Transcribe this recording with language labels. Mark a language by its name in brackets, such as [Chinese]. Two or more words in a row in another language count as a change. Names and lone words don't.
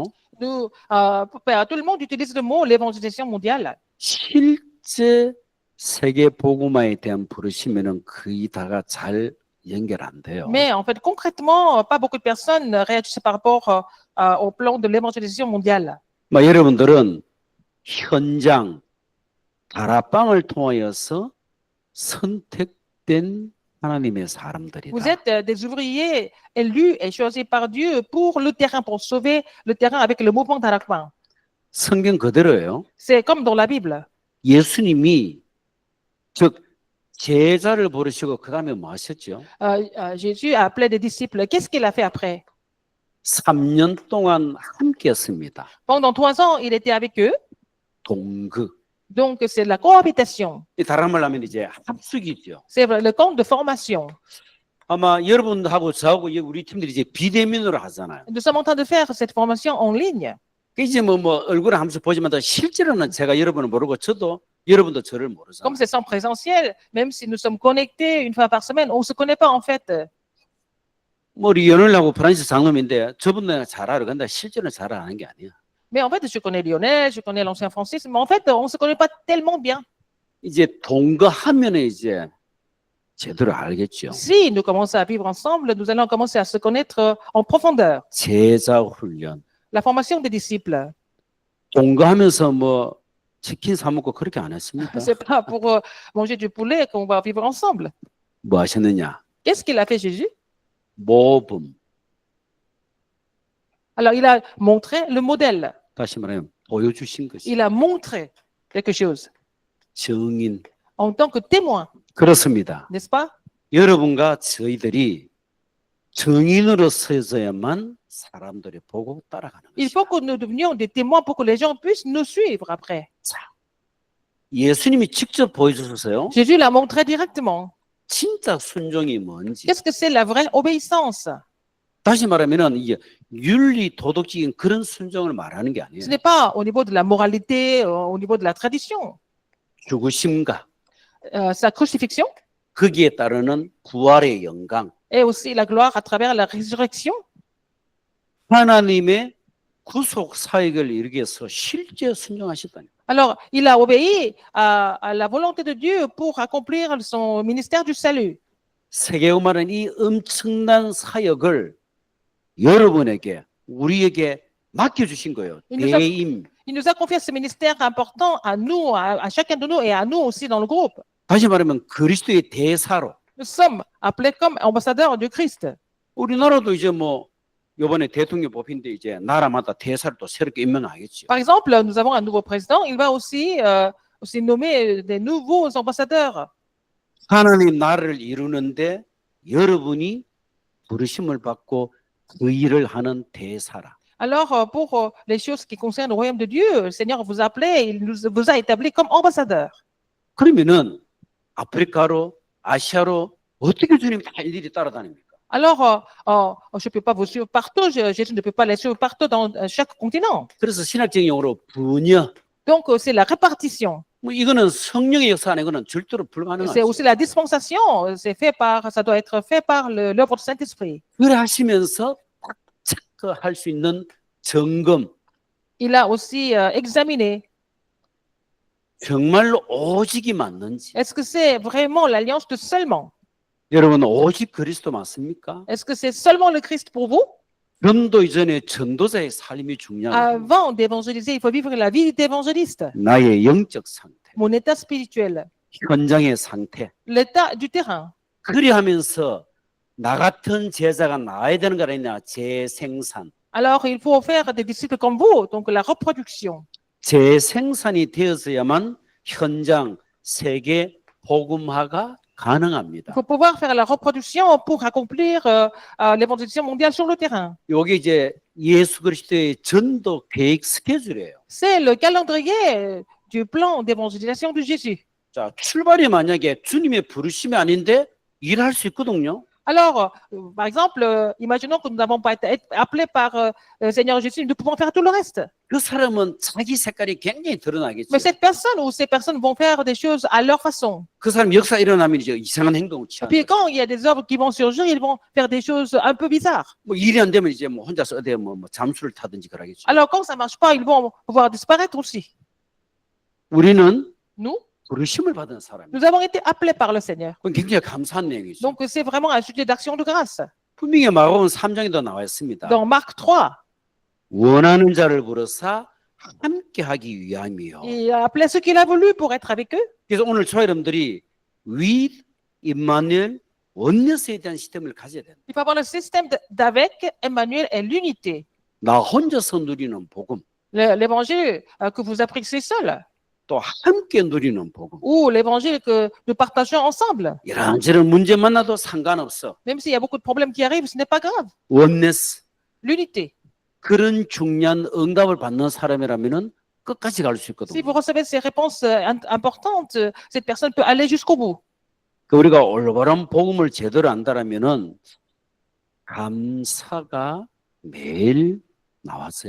[French] Tout le monde utilise le mot l'évangélisation mondiale. [Korean] 실제 세계 복음화에 대한 부르심에는 거의 다가 잘 연결 안 돼요. [French] Mais en fait, concrètement, pas beaucoup de personnes réagissent par rapport au plan de l'évangélisation mondiale. [Korean] 여러분들은 현장, 다락방을 통하여서 선택된 하나님의 사람들이다. [French] Vous êtes des ouvriers élus et choisis par Dieu pour le terrain, pour sauver le terrain avec le mouvement d'Arakban. [Korean] 성경 그대로예요. [French] C'est comme dans la Bible. [Korean] 예수님이 즉 제자를 부르시고 그 다음에 뭐 하셨죠? [French] Jésus a appelé des disciples. Qu'est-ce qu'il a fait après? [Korean] 3년 동안 함께했습니다. [French] Pendant 3 ans, il était avec eux. [Korean] 동거. [French] Donc, c'est la cohabitation. [Korean] 이 다른 말로 하면 이제 합숙이죠. [French] C'est le camp de formation. [Korean] 아마 여러분하고 저하고 우리 팀들이 이제 비대면으로 하잖아요. [French] Nous sommes en train de faire cette formation en ligne. [Korean] 이제 뭐 얼굴을 한 번씩 보지만 실제로는 제가 여러분을 모르고 저도 여러분도 저를 모르잖아요. [French] Comme c'est sans présentiel, même si nous sommes connectés une fois par semaine, on ne se connaît pas en fait. [Korean] 뭐 우리 연을하고 프란시스 장로인데 저분들 잘 알아. 근데 실제로는 잘 아는 게 아니야. [French] Mais en fait, je connais Lionel, je connais l'ancien Francis, mais en fait, on ne se connaît pas tellement bien. [Korean] 이제 동거하면 이제 제대로 알겠죠. [French] Si nous commençons à vivre ensemble, nous allons commencer à se connaître en profondeur. [Korean] 제자 훈련. [French] La formation des disciples. [Korean] 동거하면서 뭐 치킨 사 먹고 그렇게 안 했습니까? [French] C'est pas pour manger du poulet qu'on va vivre ensemble. [Korean] 뭐 하셨느냐? [French] Qu'est-ce qu'il a fait Jésus? [Korean] 모범. [French] Alors, il a montré le modèle. [Korean] 다시 말하면 보여주신 것이 [French] Il a montré quelque chose [Korean] 정인. [French] en tant que témoin, [Korean] 그렇습니다. [French] n'est-ce pas? [Korean] 여러분과 저희들이 정인으로 서야만 사람들이 보고 따라가는 [French] Il [Korean] 것입니다. [French] faut que nous devenions des témoins pour que les gens puissent nous suivre après. [Korean] 예수님이 직접 보여주셨어요. [French] Jésus l'a montré directement. [Korean] 진짜 순종이 뭔지. [French] Qu'est-ce que c'est la vraie obéissance? [Korean] 다시 말하면은 이게 윤리 도덕적인 그런 순종을 말하는 게 아니에요. [French] Ce n'est pas au niveau de la moralité, au niveau de la tradition. [Korean] 죽으심과 [French] Sa crucifixion [Korean] 거기에 따르는 부활의 영광, [French] et aussi la gloire à travers la résurrection. [Korean] 하나님의 구속 사역을 이루기 위해서 실제 순종하셨다니. [French] Alors, il a obéi à la volonté de Dieu pour accomplir son ministère du salut. [Korean] 세계음악은 이 엄청난 사역을 여러분에게, 우리에게 맡겨주신 거예요. 인도자- 대임. [French] Il nous a confié ce ministère important à nous, à chacun de nous et à nous aussi dans le groupe. [Korean] 다시 말하면 그리스도의 대사로. [French] Nous sommes appelés comme ambassadeurs du Christ. [Korean] 우리나라도 이제 뭐 이번에 대통령 뽑힌데 이제 나라마다 대사를 또 새롭게 임명하겠죠. [French] Par exemple, nous avons un nouveau président. Il va aussi nommer des nouveaux ambassadeurs. [Korean] 하나님 나라를 이루는데 여러분이 부르심을 받고 그 일을 하는 대사라. [French] Alors, pour les choses qui concernent le royaume de Dieu, le Seigneur vous a appelé, il vous a établi comme ambassadeur. [Korean] 그러면은 아프리카로 아시아로 어떻게 주님이 다 일일이 따라다닙니까? [French] Alors, je ne peux pas vous suivre partout, Jésus ne peut pas les suivre partout dans chaque continent. [Korean] 그래서 신학적 용어로 분여. [French] Donc, c'est la répartition. [Korean] 뭐 이거는 성령의 역사 안에 그는 절대로 [French] C'est [Korean] 불가능하죠. [French] aussi la dispensation. Ça doit être fait par l'œuvre du Saint-Esprit. [Korean] 그래 하시면서 딱 체크할 수 있는 점검. [French] Il a aussi examiné, [Korean] 정말로 오직이 맞는지. [French] est-ce que c'est vraiment l'alliance de seulement? [Korean] 여러분 오직 그리스도 맞습니까? [French] Est-ce que c'est seulement le Christ pour vous? [Korean] 전도 이전에 전도자의 삶이 중요합니다. [French] Avant d'évangéliser, il faut vivre la vie d'évangéliste. [Korean] 나의 영적 상태, [French] Mon état spirituel, [Korean] 현장의 상태. [French] l'état du terrain. [Korean] 그리 하면서 나 같은 제자가 나와야 되는 거 아니냐? 재생산. [French] Alors, il faut faire des disciples comme vous, donc la reproduction. [Korean] 재생산이 되어서야만 현장 세계 복음화가 [French] Il [Korean] 가능합니다. [French] faut pouvoir faire la reproduction pour accomplir l'évangélisation mondiale sur le terrain. [Korean] 이게 이제 예수 그리스도의 전도 계획 스케줄이에요. [French] C'est le calendrier du plan d'évangélisation de Jésus. [Korean] 자, 출발이 만약에 주님의 부르심이 아닌데 일할 수 있거든요. [French] Alors, par exemple, imaginons que nous n'avons pas été appelés par le Seigneur Jésus, nous pouvons faire tout le reste. [Korean] 그 사람은 자기 색깔이 굉장히 드러나겠죠. [French] Mais cette personne ou ces personnes vont faire des choses à leur façon. [Korean] 그 사람 역사 일어나면 이제 이상한 행동을 [French] Et [Korean] 취하는 [French] puis [Korean] 거죠. [French] quand il y a des œuvres qui vont surgir, ils vont faire des choses un peu bizarres. [Korean] 뭐 일이 안 되면 이제 뭐 혼자서 어디 뭐 잠수를 타든지 그러겠죠. [French] Alors quand ça ne marche pas, ils vont pouvoir disparaître aussi. [Korean] 우리는 [French] Nous, [Korean] 부르심을 받은 사람이에요. [French] nous avons été appelés par le Seigneur. [Korean] 그건 굉장히 감사한 내용이죠. [French] Donc c'est vraiment un sujet d'action de grâce. [Korean] 분명히 마가복음 3장에도 나와 있습니다. [French] Dans Marc 3, [Korean] 원하는 자를 부르사 함께 하기 위함이요. [French] Il a appelé ceux qu'il a voulu pour être avec eux. [Korean] 그래서 오늘 저 여러분들이 with 임마누엘 원네스에 대한 시스템을 가져야 된다. [French] Il faut avoir le système d'avec Emmanuel et l'unité. [Korean] 나 혼자서 누리는 복음, [French] L'évangile que vous appréciez seul, [Korean] 또 함께 누리는 복음. [French] ou l'évangile que nous partageons ensemble. [Korean] 이런저런 문제 만나도 상관없어. [French] Même s'il y a beaucoup de problèmes qui arrivent, ce n'est pas grave. [Korean] 원네스. [French] L'unité. [Korean] 그런 중요한 응답을 받는 사람이라면은 끝까지 갈 수 [French] Si [Korean] 있거든요. [French] vous recevez ces réponses importantes, cette personne peut aller jusqu'au bout. [Korean] 그 우리가 올바른 복음을 제대로 안다라면은 감사가 매일 나왔어야